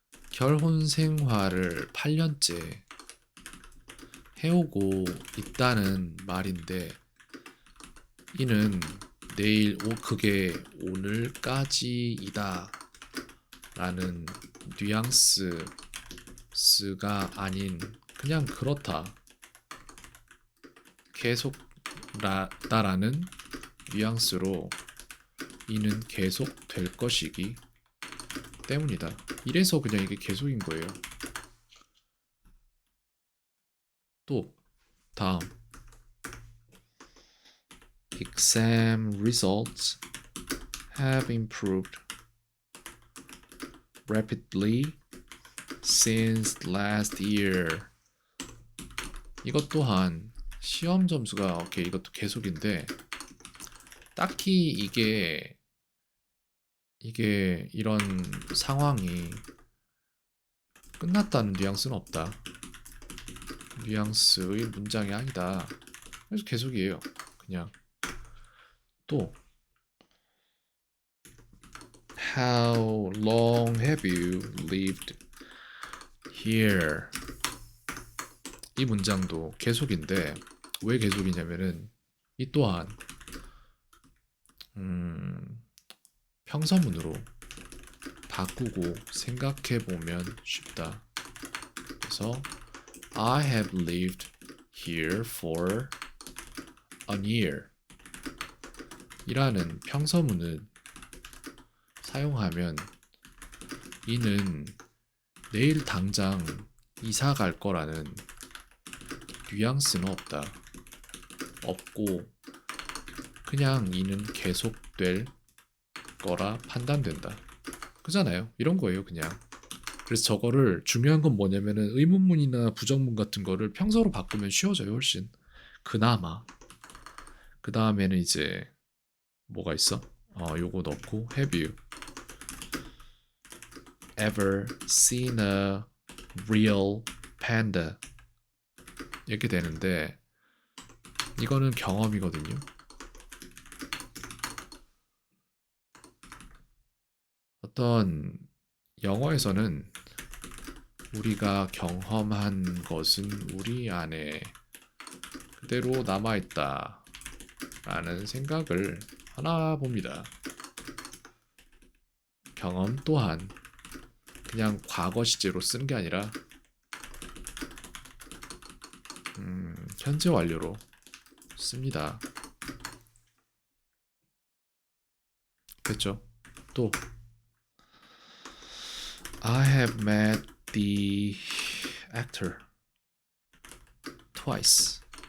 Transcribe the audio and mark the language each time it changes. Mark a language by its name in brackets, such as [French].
[Korean] 결혼 생활을 8년째 해오고 있다는 말인데, 이는 그게 오늘까지이다 라는 뉘앙스가 아닌 그냥 그렇다, 계속다라는 뉘앙스로 이는 계속 될 것이기 때문이다. 이래서 그냥 이게 계속인 거예요. 또 다음, [English] Exam results have improved rapidly since last year. [Korean] 이것 또한 시험 점수가, 오케이, 이것도 계속인데, 딱히 이게 이런 상황이 끝났다는 뉘앙스는 없다. 뉘앙스의 문장이 아니다. 그래서 계속이에요, 그냥. 또 [English] How long have you lived here? [Korean] 이 문장도 계속인데, 왜 계속이냐면은 이 또한 평서문으로 바꾸고 생각해보면 쉽다. 그래서 [English] I have lived here for a year [Korean] 이라는 평서문을 사용하면 이는 내일 당장 이사 갈 거라는 뉘앙스는 없고 그냥 이는 계속될 거라 판단된다. 그잖아요. 이런 거예요, 그냥. 그래서 저거를, 중요한 건 뭐냐면은 의문문이나 부정문 같은 거를 평서로 바꾸면 쉬워져요, 훨씬. 그나마. 그 다음에는 이제 뭐가 있어? 요거 넣고 [English] Have you ever seen a real panda? [Korean] 이렇게 되는데, 이거는 경험이거든요. 어떤 영어에서는 우리가 경험한 것은 우리 안에 그대로 남아있다 라는 생각을 하나 봅니다. 경험 또한 그냥 과거 시제로 쓰는 게 아니라 현재 완료로 씁니다. 됐죠? 또 [English] I have met the actor twice.